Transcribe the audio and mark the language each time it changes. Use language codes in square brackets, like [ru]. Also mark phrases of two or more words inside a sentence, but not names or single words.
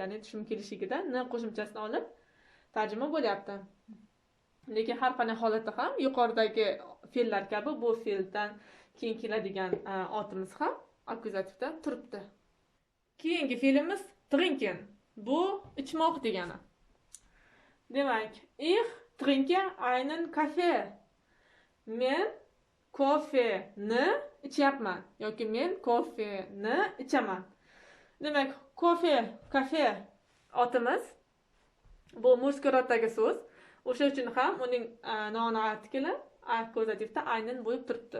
[uz] Ya'ni tushum kelishligida n qo'shimchasini olib tarjima bo'lyapti. Lekin har qanday holatda ham yuqoridagi fe'llar kabi bu fe'ldan keyin keladigan otimiz ham akkuzativda turibdi. Keyingi fe'limiz trinken. Bu ichmoq degani. Demak, [de] ich trinke einen Kaffee. [uz] Men kofeni ichyapman yoki men kofeni ichaman. Demak, kafe otimiz bu mushkuratdagi so'z. O'sha uchun ham uning noaniq artikli akkuzativda aynan bo'lib turibdi.